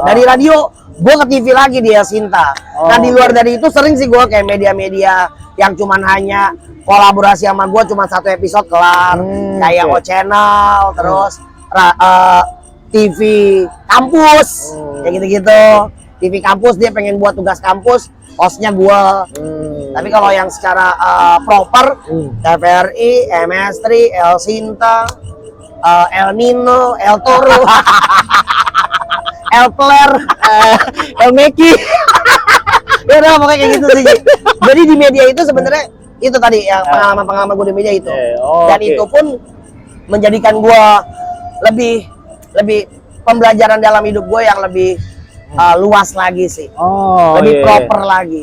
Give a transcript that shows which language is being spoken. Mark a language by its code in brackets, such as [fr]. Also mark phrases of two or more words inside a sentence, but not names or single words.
[id] Dari radio gue ke TV lagi di El Sinta. Nah di luar dari itu sering sih gue kayak media-media yang cuman hanya kolaborasi sama gue cuma 1 episode kelar, kayak O Channel, terus [en] TV kampus, [id] kayak gitu-gitu. [en] TV kampus [id] dia pengen buat tugas kampus, hostnya gua. Tapi kalau yang secara proper, TVRI, MS3, El Sinta, El Nino, El Toro, El Player, El Meki. Ya udah pokoknya kayak gitu sih. Jadi di media itu sebenarnya itu tadi yang pengalaman-pengalaman gue di media itu. Dan itu pun menjadikan gua lebih pembelajaran dalam hidup gue yang lebih luas lagi sih, lebih proper lagi.